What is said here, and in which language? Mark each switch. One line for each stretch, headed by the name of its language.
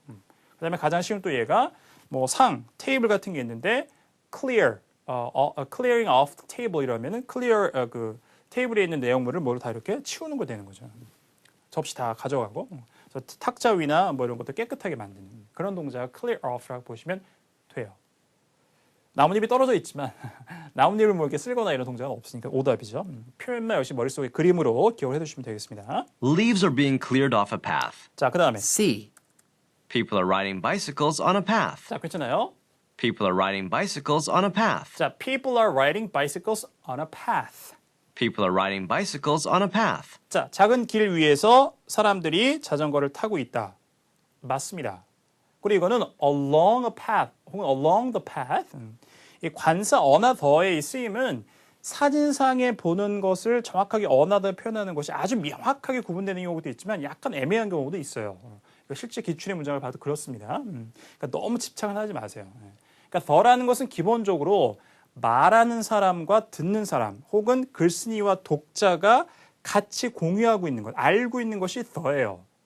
Korean: 그 다음에 가장 쉬운 또 얘가 뭐 테이블 같은 게 있는데
English: clear, clearing off the table
Korean: 이러면은 clear 그 테이블에 있는 내용물을 뭐로 다 이렇게 치우는 거 되는 거죠. 접시 다 가져가고 그래서 탁자 위나 뭐 이런 것도 깨끗하게 만드는 그런 동작 clear off라고 보시면 돼요. 나뭇잎이 떨어져 있지만 나뭇잎을 뭐 이렇게 쓸거나 이런 동작은 없으니까 오답이죠. 표현만 역시 머릿속에 그림으로 기억을 해두시면 되겠습니다.
English: Leaves are being cleared off a path.
Korean: 자, 그 다음에
English: C. People are riding bicycles on a path.
Korean: 자, 괜찮아요?
English: People are riding bicycles on a path. 자, people are riding bicycles on a path. People are riding bicycles on a path.
Korean: 자, 작은 길 위에서 사람들이 자전거를 타고 있다. 맞습니다. 그리고 이거는
English: along a path
Korean: 혹은
English: along the path.
Korean: 이 관사 어나 더의 이 쓰임은 사진상에 보는 것을 정확하게 어나 더 표현하는 것이 아주 명확하게 구분되는 경우도 있지만 약간 애매한 경우도 있어요. 실제 기출의 문장을 봐도 그렇습니다. 그러니까 너무 집착은 하지 마세요. 그러니까 더라는 것은 기본적으로 말하는 사람과 듣는 사람 혹은 글쓴이와 독자가 같이 공유하고 있는 것, 알고 있는 것이 더예요.